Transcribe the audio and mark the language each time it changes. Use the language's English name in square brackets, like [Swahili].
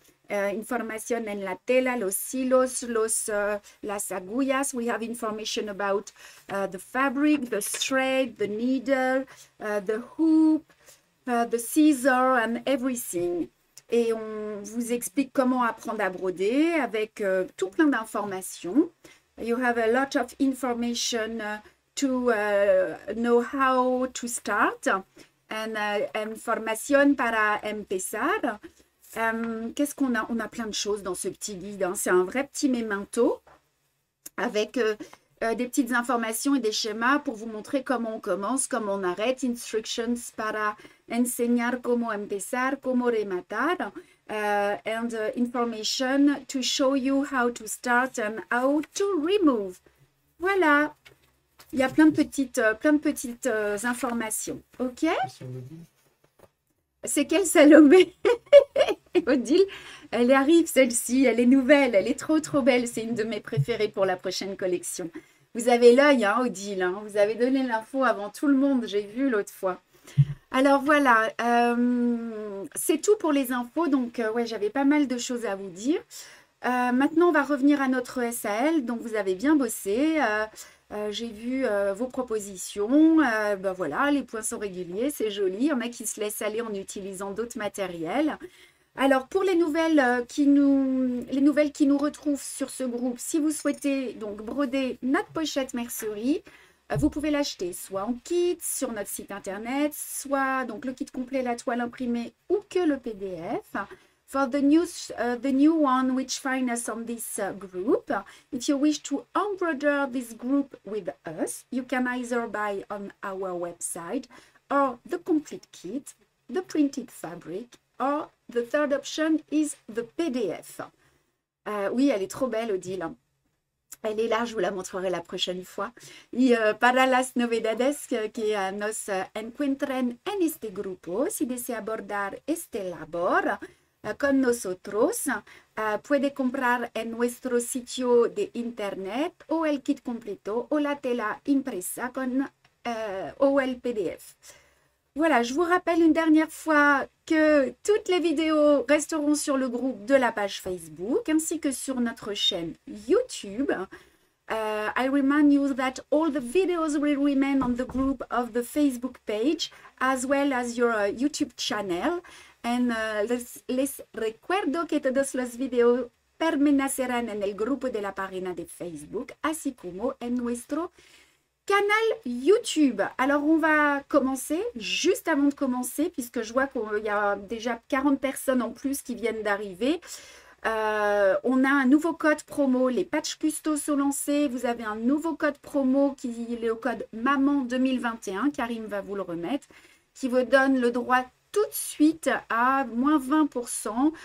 [Spanish] información en la tela, los hilos, las agujas. [English] We have information about the fabric, the thread, the needle, the hoop, the scissor and everything. [French] Et on vous explique comment apprendre à broder avec tout plein d'informations. [English] You have a lot of information to know how to start. And information [Spanish] para empezar. [French] Qu'est-ce qu'on a? On a plein de choses dans ce petit guide. Hein. C'est un vrai petit memento avec des petites informations et des schémas pour vous montrer comment on commence, comment on arrête. [English] Instructions [Spanish] para enseñar cómo empezar, cómo rematar. [English] And information to show you how to start and how to remove. [French] Voilà. Il y a plein de petites informations. OK? C'est quelle Salomé? Odile, elle arrive celle-ci, elle est nouvelle, elle est trop belle. C'est une de mes préférées pour la prochaine collection. Vous avez l'œil, hein, Odile. Hein, vous avez donné l'info avant tout le monde, j'ai vu l'autre fois. Alors voilà, c'est tout pour les infos. Donc ouais, j'avais pas mal de choses à vous dire. Maintenant, on va revenir à notre SAL. Donc vous avez bien bossé. J'ai vu vos propositions. Ben voilà, les points sont réguliers, c'est joli. Il y en a qui se laissent aller en utilisant d'autres matériels. Alors, pour les nouvelles qui nous retrouvent sur ce groupe, si vous souhaitez donc broder notre pochette mercerie, vous pouvez l'acheter soit en kit sur notre site internet, soit donc le kit complet, la toile imprimée ou que le PDF. [English] For the new one which find us on this group, if you wish to embroider this group with us, you can either buy on our website or the complete kit, the printed fabric, or the third option is the PDF. [French] Oui, elle est trop belle, Odile. Elle est là, je vous la montrerai la prochaine fois. [Spanish] Y para las novedades que nos encuentren en este grupo, si desea abordar este labor con nosotros, puede comprar en nuestro sitio de internet o el kit completo o la tela impresa o el PDF. [French] Voilà, je vous rappelle une dernière fois que toutes les vidéos resteront sur le groupe de la page Facebook ainsi que sur notre chaîne YouTube. [English] I remind you that all the videos will remain on the group of the Facebook page as well as your YouTube channel. And [Spanish] les recuerdo que todos los videos permanecerán en el grupo de la página de Facebook, así como en nuestro canal YouTube. [French] Alors, on va commencer. Juste avant de commencer, puisque je vois qu'il y a déjà 40 personnes en plus qui viennent d'arriver. On a un nouveau code promo. Les patchs custos sont lancés. Vous avez un nouveau code promo qui est le code MAMAN 2021. Karim va vous le remettre. Qui vous donne le droit tout de suite à moins 20%.